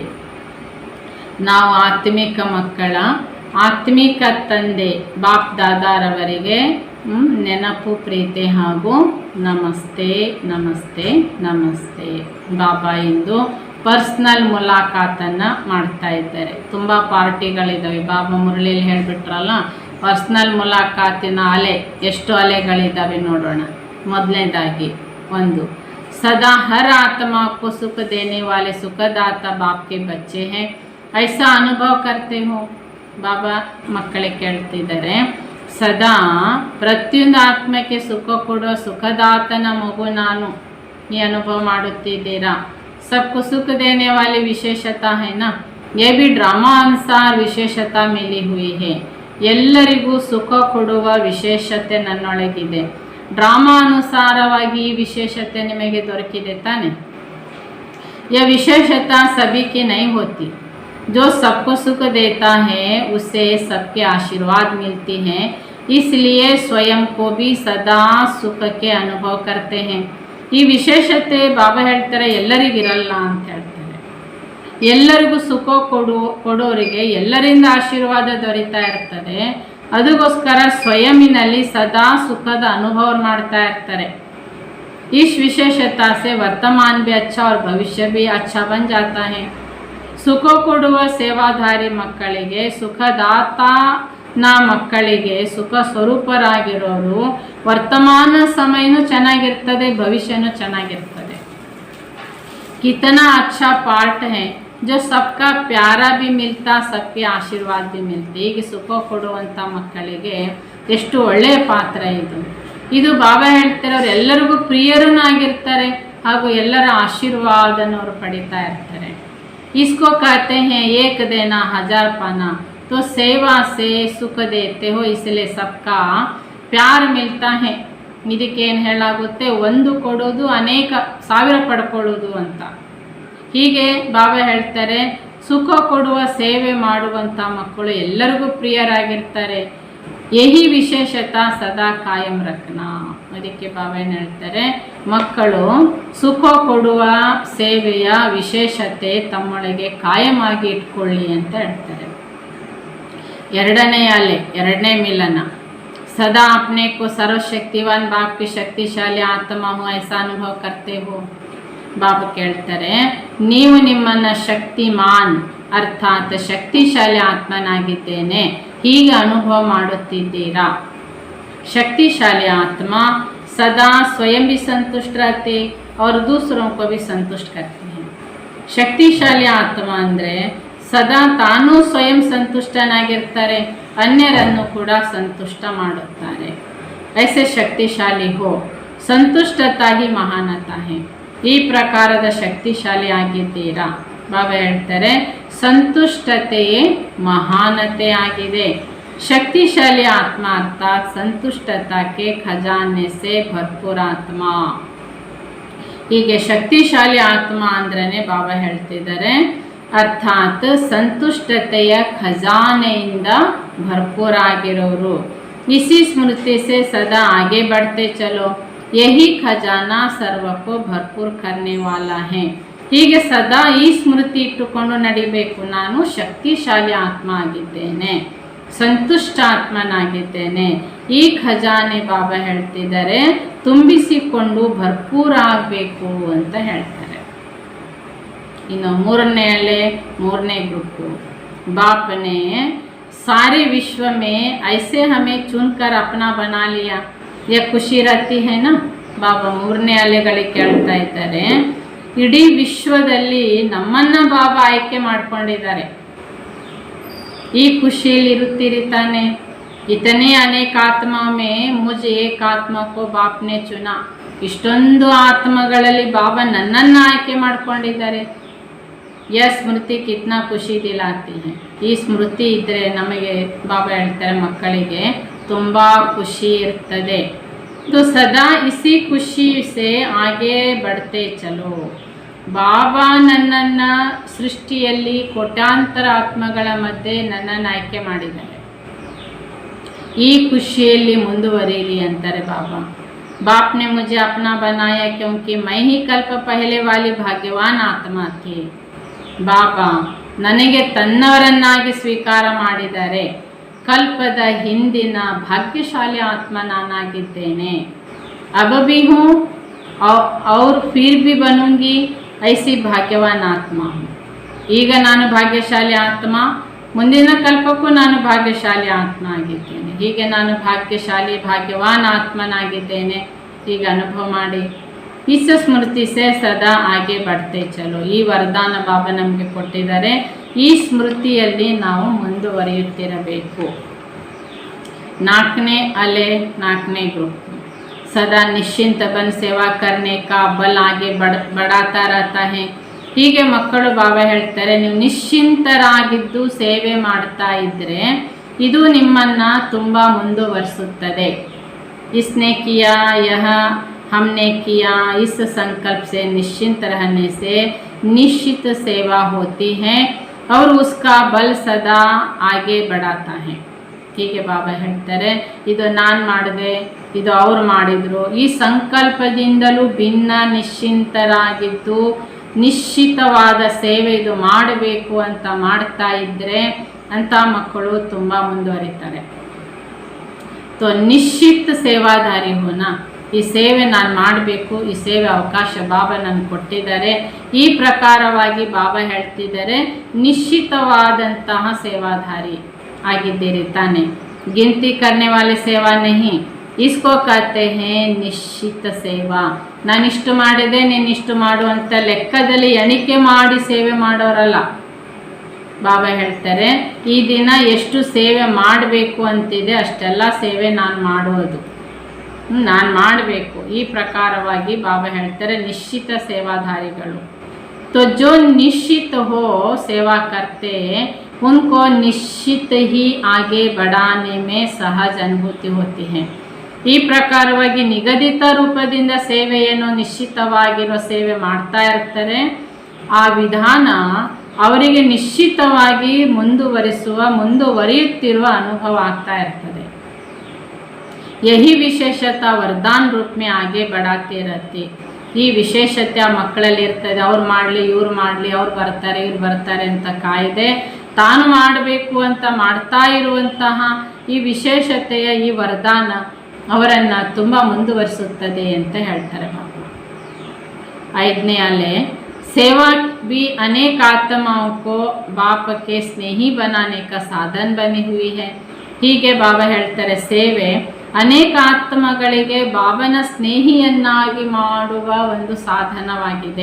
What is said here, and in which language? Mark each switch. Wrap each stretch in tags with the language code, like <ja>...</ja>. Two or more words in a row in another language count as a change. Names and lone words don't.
<kn>ನಾವು ಆತ್ಮಿಕ ಮಕ್ಕಳ ಆತ್ಮಿಕ ತಂದೆ ಬಾಪ್ ದಾದಾರವರಿಗೆ ನೆನಪು ಪ್ರೀತಿ ಹಾಗೂ ನಮಸ್ತೆ ನಮಸ್ತೆ ನಮಸ್ತೆ. ಬಾಬಾ ಇಂದು ಪರ್ಸ್ನಲ್ ಮುಲಾಕಾತನ್ನು ಮಾಡ್ತಾ ಇದ್ದಾರೆ. ತುಂಬ ಪಾರ್ಟಿಗಳಿದ್ದಾವೆ. ಬಾಬಾ ಮುರಳಿಯಲ್ಲಿ ಹೇಳಿಬಿಟ್ರಲ್ಲ, ಪರ್ಸ್ನಲ್ ಮುಲಾಕಾತಿನ ಅಲೆ ಎಷ್ಟು ಅಲೆಗಳಿದ್ದಾವೆ ನೋಡೋಣ. ಮೊದಲನೇದಾಗಿ 1,</kn> <hi>सदा हर आत्मा को सुख देने वाले सुखदाता बाप के बच्चे हैं, ऐसा अनुभव करते हो.</hi> <kn>ಬಾಬಾ ಮಕ್ಕಳಿಗೆ ಕೇಳ್ತಿದ್ದಾರೆ, ಸದಾ ಪ್ರತಿಯೊಂದು ಆತ್ಮಕ್ಕೆ ಸುಖ ಕೊಡುವ ಸುಖದಾತನ ಮಗು ನಾನು, ಈ ಅನುಭವ ಮಾಡುತ್ತಿದ್ದೀರಾ.</kn> <hi>सबको सुख देने वाली विशेषता है ना, ये भी ड्रामा अनुसार विशेषता मिली हुई है.</hi> <kn>ಎಲ್ಲರಿಗೂ ಸುಖ ಕೊಡುವ ವಿಶೇಷತೆ ನನ್ನೊಳಗಿದೆ. ಡ್ರಾಮಾ ಅನುಸಾರವಾಗಿ ಈ ವಿಶೇಷತೆ ನಿಮಗೆ ದೊರಕಿದೆ ತಾನೆ.</kn> <hi>यह विशेषता सभी की नहीं होती. जो सबको सुख देता है उसे सबके आशीर्वाद मिलती हैं, इसलिए स्वयं को भी सदा सुख के अनुभव करते हैं.</hi> <kn>ಈ ವಿಶೇಷತೆ ಬಾಬಾ ಹೇಳ್ತಾರೆ ಎಲ್ಲರಿಗಿರಲ್ಲ ಅಂತ ಹೇಳ್ತಾರೆ. ಎಲ್ಲರಿಗೂ ಸುಖ ಕೊಡೋರಿಗೆ ಎಲ್ಲರಿಂದ ಆಶೀರ್ವಾದ ದೊರೀತಾ ಇರ್ತದೆ. ಅದಕ್ಕೋಸ್ಕರ ಸ್ವಯಂನಲ್ಲಿ ಸದಾ ಸುಖದ ಅನುಭವ ಮಾಡ್ತಾ ಇರ್ತಾರೆ.</kn> <hi>इस विशेषता से वर्तमान भी अच्छा और भविष्य भी अच्छा बन जाता है.</hi> <kn>ಸುಖ ಕೊಡುವ ಸೇವಾಧಾರಿ ಮಕ್ಕಳಿಗೆ, ಸುಖದಾತನ ಮಕ್ಕಳಿಗೆ, ಸುಖ ಸ್ವರೂಪರಾಗಿರೋರು ವರ್ತಮಾನ ಸಮಯನೂ ಚೆನ್ನಾಗಿರ್ತದೆ, ಭವಿಷ್ಯನೂ ಚೆನ್ನಾಗಿರ್ತದೆ.</kn> <hi>कितना अच्छा पार्ट है जो सबका प्यारा भी मिलता, सबके आशीर्वाद भी मिलते.</hi> <kn>ಹೀಗೆ ಸುಖ ಕೊಡುವಂಥ ಮಕ್ಕಳಿಗೆ ಎಷ್ಟು ಒಳ್ಳೆಯ ಪಾತ್ರ ಇದು. ಇದು ಬಾಬಾ ಹೇಳ್ತಾರೆ, ಎಲ್ಲರಿಗೂ ಪ್ರಿಯರೂ ಆಗಿರ್ತಾರೆ ಹಾಗೂ ಎಲ್ಲರ ಆಶೀರ್ವಾದನವರು ಪಡಿತಾ ಇರ್ತಾರೆ.</kn> <hi>इसको कहते हैं एक देना 1000 पाना, तो सेवा से सुख देते हो, इसलिए सबका प्यार मिलता है.</hi> <kn>ಇದಕ್ಕೇನು ಹೇಳಾಗುತ್ತೆ, 1 ಕೊಡೋದು ಅನೇಕ 1000 ಪಡ್ಕೊಳ್ಳೋದು ಅಂತ. ಹೀಗೆ ಬಾಬಾ ಹೇಳ್ತಾರೆ, ಸುಖ ಕೊಡುವ ಸೇವೆ ಮಾಡುವಂಥ ಮಕ್ಕಳು ಎಲ್ಲರಿಗೂ ಪ್ರಿಯರಾಗಿರ್ತಾರೆ.</kn> <hi>यही विशेषता सदा कायम रखना.</hi> <kn>ಅದಕ್ಕೆ ಬಾಬಾ ಏನು ಹೇಳ್ತಾರೆ, ಮಕ್ಕಳು ಸುಖ ಕೊಡುವ ಸೇವೆಯ ವಿಶೇಷತೆ ತಮ್ಮೊಳಗೆ ಕಾಯಮಾಗಿ ಇಟ್ಕೊಳ್ಳಿ ಅಂತ ಹೇಳ್ತಾರೆ. 2ನೇ ಅಲೆ, 2ನೇ ಮಿಲನ.</kn> <hi>सदा अपने को सर्वशक्तिवान बाप की शक्तिशाली आत्मा हो ऐसा अनुभव करते हो.</hi> <kn>ಬಾಬಾ ಕೇಳ್ತಾರೆ, ನೀವು ನಿಮ್ಮನ್ನು ಶಕ್ತಿಮಾನ್ ಅರ್ಥಾತ್ ಶಕ್ತಿಶಾಲಿ ಆತ್ಮನಾಗಿದ್ದೇನೆ ಹೀಗೆ ಅನುಭವ ಮಾಡುತ್ತಿದ್ದೀರಾ.</kn> <hi>शक्तिशाली आत्मा सदा स्वयं भी संतुष्ट रहते और दूसरों को भी संतुष्ट करते हैं.</hi> <kn>ಶಕ್ತಿಶಾಲಿ ಆತ್ಮ ಅಂದರೆ ಸದಾ ತಾನೂ ಸ್ವಯಂ ಸಂತುಷ್ಟನಾಗಿರ್ತಾರೆ, ಅನ್ಯರನ್ನು ಕೂಡ ಸಂತುಷ್ಟ ಮಾಡುತ್ತಾರೆ.</kn> <hi>ऐसे शक्तिशाली हो, संतुष्टता ही महानता है.</hi> <kn>ಈ ಪ್ರಕಾರದ ಶಕ್ತಿಶಾಲಿ ಆಗಿದ್ದೀರಾ. ಬಾಬಾ ಹೇಳ್ತಾರೆ, ಸಂತುಷ್ಟತೆಯೇ ಮಹಾನತೆ ಆಗಿದೆ.</kn> <hi>शक्तिशाली आत्मा अर्थात संतुष्टता के खजाने से भरपूर ಆತ್ಮ.</hi> <kn>ಹೀಗೆ ಶಕ್ತಿಶಾಲಿ ಆತ್ಮ ಅಂದ್ರೇ ಬಾಬಾ ಹೇಳ್ತಿದ್ದಾರೆ ಅರ್ಥಾತ್ ಸಂತುಷ್ಟತೆಯ ಖಜಾನೆಯಿಂದ ಭರ್ಪೂರಾಗಿರೋರು.</kn> <hi>इसी स्मृति से सदा आगे बढ़ते चलो, यही ಖಜಾನಾ ಸರ್ವಕ್ಕೂ ಭರ್ಪೂರ್ करने वाला है.</hi> <kn>ಹೀಗೆ ಸದಾ ಈ ಸ್ಮೃತಿ ಇಟ್ಟುಕೊಂಡು ನಡಿಬೇಕು. ನಾನು ಶಕ್ತಿಶಾಲಿ ಆತ್ಮ ಆಗಿದ್ದೇನೆ, ಸಂತುಷ್ಟ ಆತ್ಮನಾಗಿದ್ದೇನೆ. ಈ ಖಜಾನೆ ಬಾಬಾ ಹೇಳ್ತಿದ್ದಾರೆ ತುಂಬಿಸಿಕೊಂಡು ಭರ್ಪೂರ ಆಗಬೇಕು ಅಂತ ಹೇಳ್ತಾರೆ. ಇನ್ನು ಮೂರನೇ ಗ್ರೂಪು</kn> <hi>बाप ने सारे विश्व में ऐसे हमें चुनकर अपना बना लिया, यह खुशी रहती है ना.</hi> <kn>ಬಾಬಾ ಮೂರನೇ ಅಲೆಗಳಿಗೆ ಕೇಳ್ತಾ ಇದ್ದಾರೆ, ಇಡೀ ವಿಶ್ವದಲ್ಲಿ ನಮ್ಮನ್ನ ಬಾಬಾ ಆಯ್ಕೆ ಮಾಡ್ಕೊಂಡಿದ್ದಾರೆ. ಈ ಖುಷಿಯಲ್ಲಿ ಇರುತ್ತೀರಿ ತಾನೆ.</kn> <hi>इतने अनेक आत्मा में मुझ एक आत्मा को बाप ने चुना.</hi> <kn>ಇಷ್ಟೊಂದು ಆತ್ಮಗಳಲ್ಲಿ ಬಾಬಾ ನನ್ನನ್ನು ಆಯ್ಕೆ ಮಾಡ್ಕೊಂಡಿದ್ದಾರೆ.</kn> <hi>यह स्मृति कितना ಖುಷಿ दिलाती है.</hi> <kn>ಈ ಸ್ಮೃತಿ ಇದ್ದರೆ ನಮಗೆ ಬಾಬಾ ಹೇಳ್ತಾರೆ ಮಕ್ಕಳಿಗೆ ತುಂಬ ಖುಷಿ ಇರ್ತದೆ.</kn> <hi>तो सदा इसी ಖುಷಿ से आगे बढ़ते चलो.</hi> <kn>ಬಾಬಾ ನನ್ನನ್ನು ಸೃಷ್ಟಿಯಲ್ಲಿ ಕೋಟ್ಯಾಂತರ ಆತ್ಮಗಳ ಮಧ್ಯೆ ನನ್ನನ್ನು ಆಯ್ಕೆ ಮಾಡಿದ್ದಾರೆ. ಈ ಖುಷಿಯಲ್ಲಿ ಮುಂದುವರಿಯಿರಿ ಅಂತಾರೆ ಬಾಬಾ.</kn> <hi>बाप ने मुझे अपना बनाया क्योंकि मैं ही कल्प पहले वाली भाग्यवान आत्मा थी.</hi> <kn>ಬಾಬಾ ನನಗೆ ತನ್ನವರನ್ನಾಗಿ ಸ್ವೀಕಾರ ಮಾಡಿದ್ದಾರೆ. ಕಲ್ಪದ ಹಿಂದಿನ ಭಾಗ್ಯಶಾಲಿ ಆತ್ಮ ನಾನಾಗಿದ್ದೇನೆ.</kn> <hi>अब भी हूँ और फिर भी बनूंगी ऐसी भाग्यवान आत्मा.</hi> <kn>ಈಗ ನಾನು ಭಾಗ್ಯಶಾಲಿ ಆತ್ಮ, ಮುಂದಿನ ಕಲ್ಪಕ್ಕೂ ನಾನು ಭಾಗ್ಯಶಾಲಿ ಆತ್ಮ ಆಗಿದ್ದೇನೆ. ಹೀಗೆ ನಾನು ಭಾಗ್ಯವಾನ್ ಆತ್ಮನಾಗಿದ್ದೇನೆ. ಈಗ ಅನುಭವ ಮಾಡಿ.</kn> <hi>इस स्मृति से सदा आगे बढ़ते चलो.</hi> <kn>ಈ ವರದಾನ ಬಾಬಾ ನಮಗೆ ಕೊಟ್ಟಿದ್ದಾರೆ. ಈ ಸ್ಮೃತಿಯಲ್ಲಿ ನಾವು ಮುಂದುವರಿಯುತ್ತಿರಬೇಕು.</kn> <hi>नाकने ग्रुप सदा निश्चिंत बन सेवा करने का बल आगे बढ़ाता रहता है.</hi> <kn>ಹೀಗೆ ಮಕ್ಕಳು ಬಾಬಾ ಹೇಳ್ತಾರೆ, ನೀವು ನಿಶ್ಚಿಂತರಾಗಿದ್ದು ಸೇವೆ ಮಾಡ್ತಾ ಇದ್ರೆ ಇದು ನಿಮ್ಮನ್ನು ತುಂಬ ಮುಂದುವರಿಸುತ್ತದೆ.</kn> <hi>इसने किया यह हमने किया, इस संकल्प से निश्चिंत रहने से निश्चित सेवा होती है और उसका बल सदा आगे बढ़ाता है.</hi> <kn>ಹೀಗೆ ಬಾಬಾ ಹೇಳ್ತಾರೆ, ಇದು ನಾನು ಮಾಡಿದೆ, ಇದು ಅವ್ರು ಮಾಡಿದರು, ಈ ಸಂಕಲ್ಪದಿಂದಲೂ ಭಿನ್ನ ನಿಶ್ಚಿಂತರಾಗಿದ್ದು ನಿಶ್ಚಿತವಾದ ಸೇವೆ ಇದು ಮಾಡಬೇಕು ಅಂತ ಮಾಡ್ತಾ ಇದ್ದರೆ ಅಂಥ ಮಕ್ಕಳು ತುಂಬ ಮುಂದುವರಿತಾರೆ.</kn> <hi>तो निश्चित सेवाधारी होना.</hi> <kn>ಈ ಸೇವೆ ನಾನು ಮಾಡಬೇಕು, ಈ ಸೇವೆ ಅವಕಾಶ ಬಾಬಾ ನನಗೆ ಕೊಟ್ಟಿದ್ದಾರೆ. ಈ ಪ್ರಕಾರವಾಗಿ ಬಾಬಾ ಹೇಳ್ತಿದ್ದಾರೆ ನಿಶ್ಚಿತವಾದಂತಹ ಸೇವಾಧಾರಿ ಆಗಿದ್ದೀರಿ ತಾನೆ.</kn> <hi>ಗಿನತಿ करने वाले सेवा नहीं, इसको कहते हैं निश्चित सेवा.</hi> <kn>ನಾನಿಷ್ಟು ಮಾಡಿದೆ ನೀನಿಷ್ಟು ಮಾಡು ಅಂತ ಲೆಕ್ಕದಲ್ಲಿ ಎಣಿಕೆ ಮಾಡಿ ಸೇವೆ ಮಾಡೋರಲ್ಲ. ಬಾಬಾ ಹೇಳ್ತಾರೆ ಈ ದಿನ ಎಷ್ಟು ಸೇವೆ ಮಾಡಬೇಕು ಅಂತಿದೆ ಅಷ್ಟೆಲ್ಲ ಸೇವೆ ನಾನು ಮಾಡುವುದು, ನಾನು ಮಾಡಬೇಕು. ಈ ಪ್ರಕಾರವಾಗಿ ಬಾಬಾ ಹೇಳ್ತಾರೆ ನಿಶ್ಚಿತ ಸೇವಾಧಾರಿಗಳು.</kn> <hi>तो जो निश्चित हो सेवा करते उनको निश्चित ही आगे बढ़ाने में सहज अनुभूति होती है.</hi> <kn>ಈ ಪ್ರಕಾರವಾಗಿ ನಿಗದಿತ ರೂಪದಿಂದ ಸೇವೆಯನ್ನು ನಿಶ್ಚಿತವಾಗಿರೋ ಸೇವೆ ಮಾಡ್ತಾ ಇರ್ತಾರೆ. ಆ ವಿಧಾನ ಅವರಿಗೆ ನಿಶ್ಚಿತವಾಗಿ ಮುಂದುವರಿಯುತ್ತಿರುವ ಅನುಭವ ಆಗ್ತಾ ಇರ್ತದೆ.</kn> <hi>यही विशेषता वरदान रूप में आगे बढ़ाते रहते.</hi> <kn>ಈ ವಿಶೇಷತೆ ಆ ಮಕ್ಕಳಲ್ಲಿ ಇರ್ತದೆ. ಅವ್ರು ಮಾಡಲಿ ಇವ್ರು ಮಾಡಲಿ, ಅವ್ರು ಬರ್ತಾರೆ ಇವ್ರು ಬರ್ತಾರೆ ಅಂತ ಕಾಯ್ದೆ ತಾನು ಮಾಡಬೇಕು ಅಂತ ಮಾಡ್ತಾ ಇರುವಂತಹ ಈ ವಿಶೇಷತೆಯ ಈ ವರದಾನ ಅವರನ್ನು ತುಂಬ ಮುಂದುವರಿಸುತ್ತದೆ ಅಂತ ಹೇಳ್ತಾರೆ ಬಾಬಾ. 5ನೇ ಅಲೆ</kn> <hi>सेवा भी अनेक आत्माओं को बाप के स्नेही बनाने का साधन बनी हुई है.</hi> <kn>ಹೀಗೆ ಬಾಬಾ ಹೇಳ್ತಾರೆ ಸೇವೆ ಅನೇಕ ಆತ್ಮಗಳಿಗೆ ಬಾಬನ ಸ್ನೇಹಿಯನ್ನಾಗಿ ಮಾಡುವ ಒಂದು ಸಾಧನವಾಗಿದೆ.</kn>